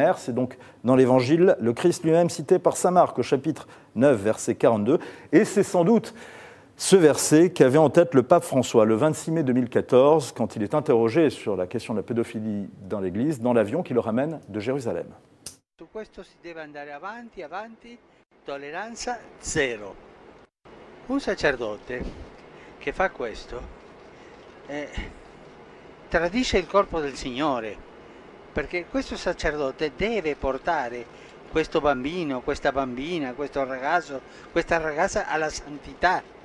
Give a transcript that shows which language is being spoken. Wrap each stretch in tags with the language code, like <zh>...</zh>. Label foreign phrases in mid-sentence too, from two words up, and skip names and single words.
<fr>» C'est donc dans l'Évangile, le Christ lui-même cité par saint Marc au chapitre 9, verset 42. Et c'est sans doute ce verset qu'avait en tête le pape François le 26 mai 2014, quand il est interrogé sur la question de la pédophilie dans l'Église, dans l'avion qui le ramène de Jérusalem.</fr> <it>Su questo si deve andare avanti, avanti, tolleranza zero. Un sacerdote che fa questo tradisce il corpo del Signore, perché questo sacerdote deve portare questo bambino, questa bambina, questo ragazzo, questa ragazza alla santità.</it>